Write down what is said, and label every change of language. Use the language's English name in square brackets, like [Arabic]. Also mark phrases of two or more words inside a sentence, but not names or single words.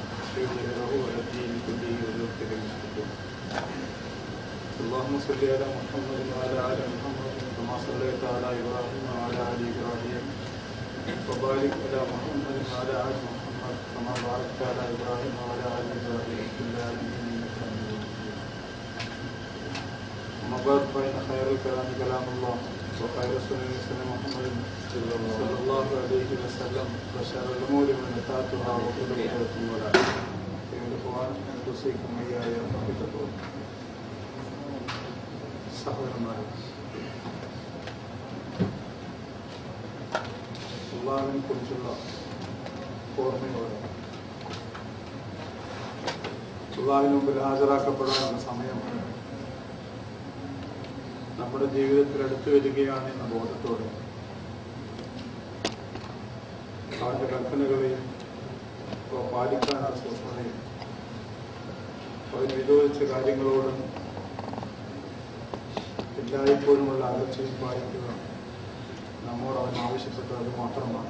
[Arabic] ليظهره على الدين كله ولو كره المشركون. اللهم صل على محمد وعلى آل محمد كما صليت على إبراهيم وعلى آل إبراهيم وبارك على محمد وعلى آل محمد كما باركت على إبراهيم وعلى آل إبراهيم في العالمين إنك حميد مجيد. أما بعد فإن خير الكلام كلام الله وخير السنن سنة محمد صلى الله عليه وسلم وشر الأمور محدثاتها وكل بدعة ضلالة. أيها الإخوان أوصيكم وإياي بتقوى [Malayalam] സഹോദരന്മാരെ, അല്ലാഹുവിനെ കുറിച്ചുള്ള ഓർമ്മയോടെ അല്ലാഹുവിന് മുമ്പിൽ ഹാജരാക്കപ്പെടാനുള്ള സമയം നമ്മുടെ ജീവിതത്തിൽ അടുത്തു വരികയാണ് എന്ന ബോധത്തോടെ അവൻ്റെ കൽപ്പനകളെയും പാലിക്കാനുള്ള സൂക്ഷ്മതയും അതിന് വിരോധിച്ച കാര്യങ്ങളോടും എല്ലായ്പ്പോഴുമുള്ള അകർച്ചയും പാലിക്കുക നമ്മോട് അവൻ ആവശ്യപ്പെട്ടത് അത് മാത്രമാണ്.